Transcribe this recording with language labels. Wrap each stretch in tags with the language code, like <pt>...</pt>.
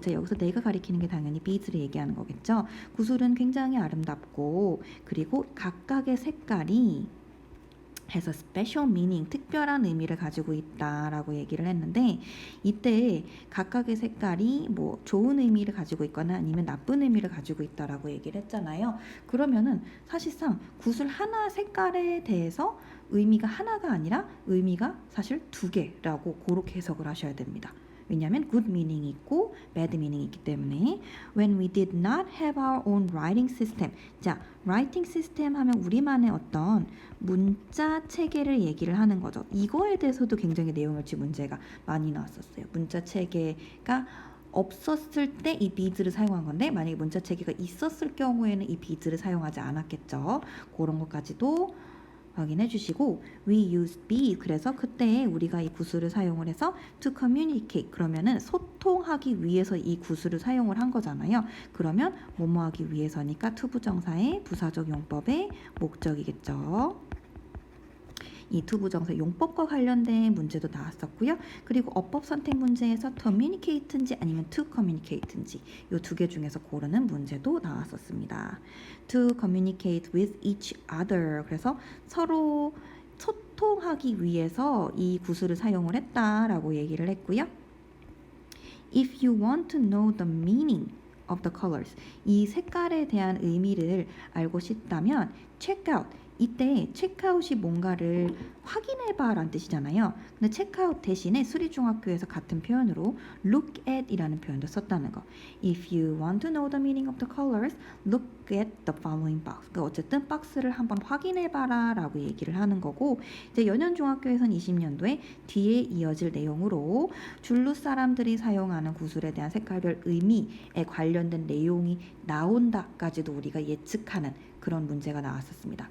<ko>자, 여기서 내가 가리키는 게 당연히 beads를 얘기하는 거겠죠. 구슬은 굉장히 아름답고 그리고 각각의 색깔이</ko> <en>has a special meaning,</en> <ko>특별한 의미를 가지고 있다라고 얘기를 했는데 이때 각각의 색깔이 뭐 좋은 의미를 가지고 있거나 아니면 나쁜 의미를 가지고 있다라고 얘기를 했잖아요. 그러면은 사실상 구슬 하나 색깔에 대해서 의미가 하나가 아니라 의미가 사실 두 개라고 그렇게 해석을 하셔야 됩니다. 왜냐하면 good meaning이 있고 bad meaning이 있기 때문에</ko> <en>when we did not have our own writing system.</en> <ko>자, writing system 하면 우리만의 어떤 문자 체계를 얘기를 하는 거죠. 이거에 대해서도 굉장히 내용일치 문제가 많이 나왔었어요. 문자 체계가 없었을 때 이 beads를 사용한 건데 만약에 문자 체계가 있었을 경우에는 이 beads를 사용하지 않았겠죠. 그런 것까지도 확인해 주시고</ko> <en>we use beads.</en> <ko>그래서 그때 우리가 이 구슬을 사용을 해서</ko> <en>to communicate.</en> <ko>그러면은 소통하기 위해서 이 구슬을 사용을 한 거잖아요. 그러면 뭐뭐 하기 위해서니까 to 부정사의 부사적 용법의 목적이겠죠. 이 to 부정사 용법과 관련된 문제도 나왔었고요. 그리고 어법 선택 문제에서 communicate인지 아니면 to communicate인지 이 두 개 중에서 고르는 문제도 나왔었습니다.</ko> <en>To communicate with each other.</en> <ko>그래서 서로 소통하기 위해서 이 구슬을 사용을 했다라고 얘기를 했고요.</ko> <en>If you want to know the meaning of the colors.</en> <ko>이 색깔에 대한 의미를 알고 싶다면</ko> <en>check out.</en> <ko>이때 체크아웃이 뭔가를 확인해봐 라는 뜻이잖아요. 근데 체크아웃 대신에 수리중학교에서 같은 표현으로 look at 이라는 표현도 썼다는 거.</ko> <en>If you want to know the meaning of the colors, look at the following box.</en> <ko>그러니까 어쨌든 박스를 한번 확인해봐라 라고 얘기를 하는 거고, 이제 연현중학교에선 20년도에 뒤에 이어질 내용으로 줄루 사람들이 사용하는 구슬에 대한 색깔별 의미에 관련된 내용이 나온다까지도 우리가 예측하는 그런 문제가 나왔었습니다.</ko>